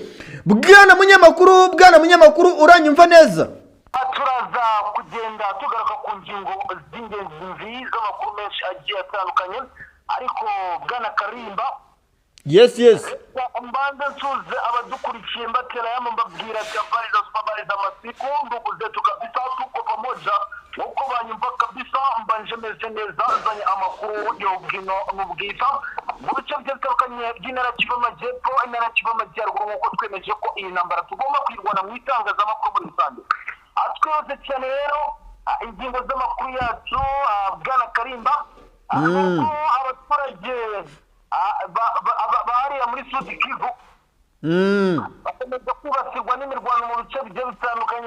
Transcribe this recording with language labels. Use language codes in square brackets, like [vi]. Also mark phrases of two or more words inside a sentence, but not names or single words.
[rw] Bwana munyamakuru uranyumva neza? Turaza kugenda tugaruka ku ngingo z'ingenzi z'amakuru menshi agiye atandukanye, ariko Bwana Karimba, yes mbanze nsuze abadukurikiye mbatera yamo mbabwira [sw] habari za masiku, ndugu zetu kabisa, tuko pamoja [rw] uko banyumva kabisa, mbanje meze neza, zanye amakuru y'ubwino n'ubwiza mu bice bitandukanye by'intara Kivu y'Amajyepfo, intara Kivu y'Amajyaruguru, nk'uko twemeje ko iyi ntambara tugomba kwirwana mu itangazamakuru muri rusange. Twese cyane rero ingingo z'amakuru yacu, Bwana Karimba, abaturage bahariya muri Sud Kivu bakomeza kwibasirwa n'imirwano mu bice bigiye bitandukanye.